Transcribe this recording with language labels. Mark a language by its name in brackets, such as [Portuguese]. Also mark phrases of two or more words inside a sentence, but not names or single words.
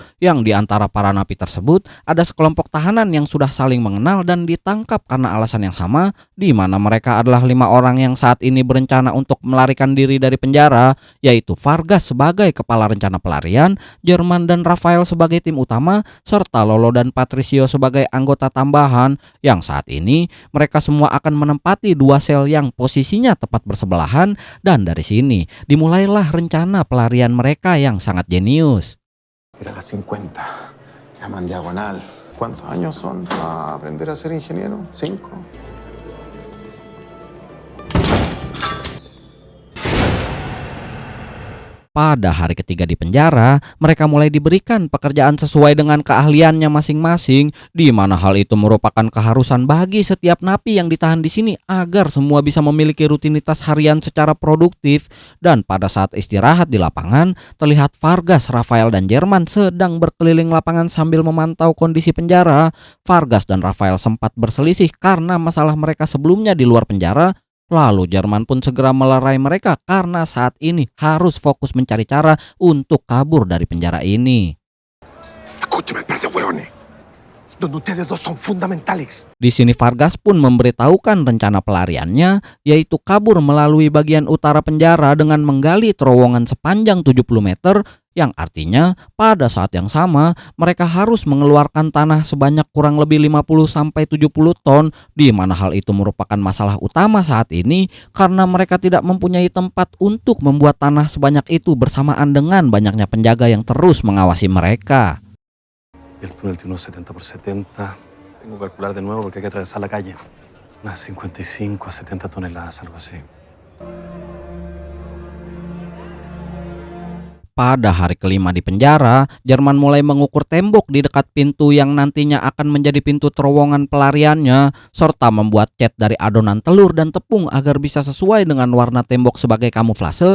[Indonesian] yang diantara para napi tersebut ada sekelompok tahanan yang sudah saling mengenal dan ditangkap karena alasan yang sama, di mana mereka adalah 5 orang yang saat ini berencana untuk melarikan diri dari penjara, yaitu Vargas sebagai kepala rencana pelarian, Jerman dan Rafael sebagai tim utama, serta Lolo dan Patricio sebagai anggota tambahan, yang saat ini mereka semua akan menempati 2 sel yang posisinya tepat bersebelahan, dan dari sini dimulailah rencana pelarian mereka yang sangat jenius. [Spanish] Era las 50, llaman diagonal. ¿Cuántos años son para aprender a ser ingeniero? 5. [Indonesian] Pada hari ketiga di penjara, mereka mulai diberikan pekerjaan sesuai dengan keahliannya masing-masing, di mana hal itu merupakan keharusan bagi setiap napi yang ditahan di sini agar semua bisa memiliki rutinitas harian secara produktif. Dan pada saat istirahat di lapangan, terlihat Vargas, Rafael dan Jerman sedang berkeliling lapangan sambil memantau kondisi penjara. Vargas dan Rafael sempat berselisih karena masalah mereka sebelumnya di luar penjara. Lalu Jerman pun segera melerai mereka karena saat ini harus fokus mencari cara untuk kabur dari penjara ini. [Spanish] Escúchame, par de hueones. Donde ustedes dos son fundamentales. [Indonesian] Di sini Vargas pun memberitahukan rencana pelariannya, yaitu kabur melalui bagian utara penjara dengan menggali terowongan sepanjang 70 meter, yang artinya pada saat yang sama mereka harus mengeluarkan tanah sebanyak kurang lebih 50-70 ton, di mana hal itu merupakan masalah utama saat ini karena mereka tidak mempunyai tempat untuk membuat tanah sebanyak itu bersamaan dengan banyaknya penjaga yang terus mengawasi mereka. [Spanish] El túnel tiene unos 70 por 70. Tengo que calcular de nuevo porque hay que atravesar la calle. Unas 55 a 70 toneladas, algo así. [Indonesian] Pada hari kelima di penjara, Jerman mulai mengukur tembok di dekat pintu yang nantinya akan menjadi pintu terowongan pelariannya, serta membuat cat dari adonan telur dan tepung agar bisa sesuai dengan warna tembok sebagai kamuflase.